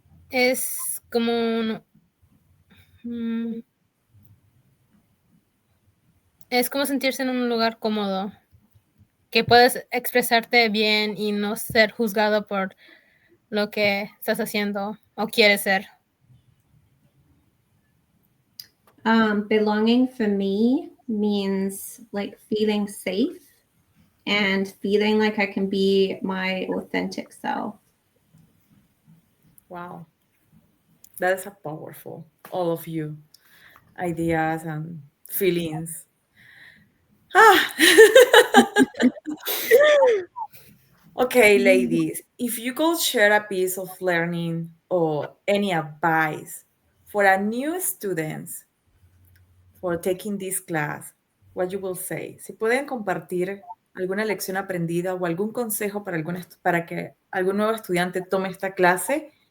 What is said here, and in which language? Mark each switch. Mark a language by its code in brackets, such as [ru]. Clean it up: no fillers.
[es] Es como es como sentirse en un lugar cómodo, que puedes expresarte bien y no ser juzgado por lo que estás haciendo o quieres ser. [en] Belonging for me means like feeling safe and feeling like I can be my authentic self. Wow. That is a powerful, all of you, ideas and feelings. Okay, ladies, if you could share a piece of learning or any advice for a new students for taking this class, what you will say? [es] Si pueden compartir alguna lección aprendida o algún consejo para que algún nuevo estudiante tome esta clase,